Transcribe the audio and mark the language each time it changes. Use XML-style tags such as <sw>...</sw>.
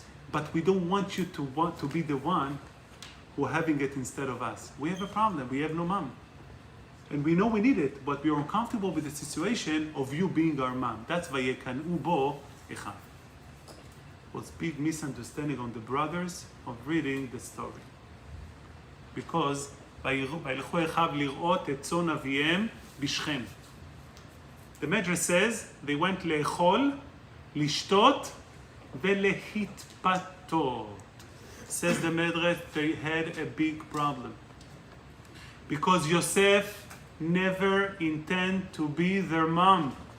<en>But we don't want you to be the one who having it instead of us. We have a problem. We have no mom. And we know we need it, but we are uncomfortable with the situation of you being our mom. That's ויקנאו בו אחיו. was big misunderstanding on the brothers of reading the story. Because</en> <he>וילכו אחיו לראות את צאן אביהם בשכם.</he> <en>The Medrash says they went</en> <he>לאכול, לשתות ולהתפתות.</he> <en>Says the Medrash, they had a big problem. Because Yosef never intended to be their mom.</en>